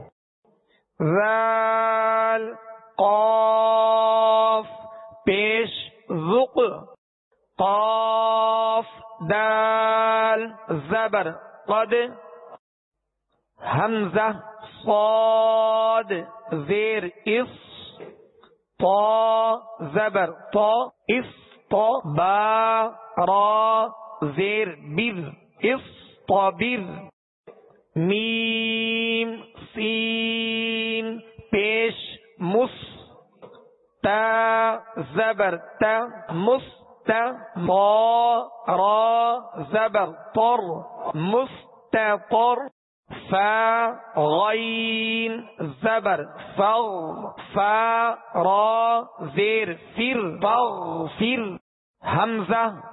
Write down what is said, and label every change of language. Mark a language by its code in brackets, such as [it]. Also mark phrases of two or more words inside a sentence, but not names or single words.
[ur] ذال قاف پیش ذق، قاف دال زبر قد، حمزہ صاد زیر اس، طا زبر طا اس طا، با را زیر بر اس طابر، میم سین پیش مس، تا زبر تا مست، طا را زبر طر مستطر، فا غین زبر فغ، فا را زیر فر فغفر، حمزہ